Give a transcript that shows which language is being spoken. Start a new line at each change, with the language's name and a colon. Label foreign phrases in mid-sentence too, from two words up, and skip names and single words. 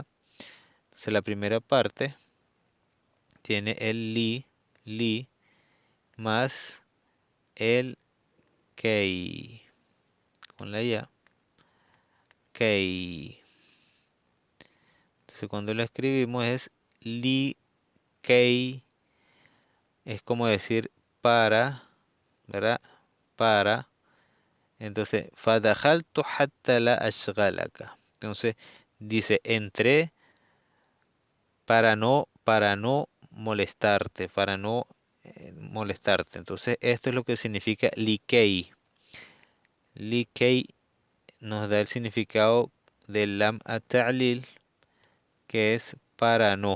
Spanish: Entonces la primera parte tiene el li, más el kei, con la ya, kei. Entonces cuando lo escribimos es li kei, es como decir para, ¿verdad? Para. Entonces,
Arabic: فدخلت حتى لا أشغلك.
Spanish: Entonces, dice, entré para no molestarte, para no molestarte. Entonces, esto es lo que significa likei. Likei nos da el significado del
Arabic: لام التعليل,
Spanish: que es para no.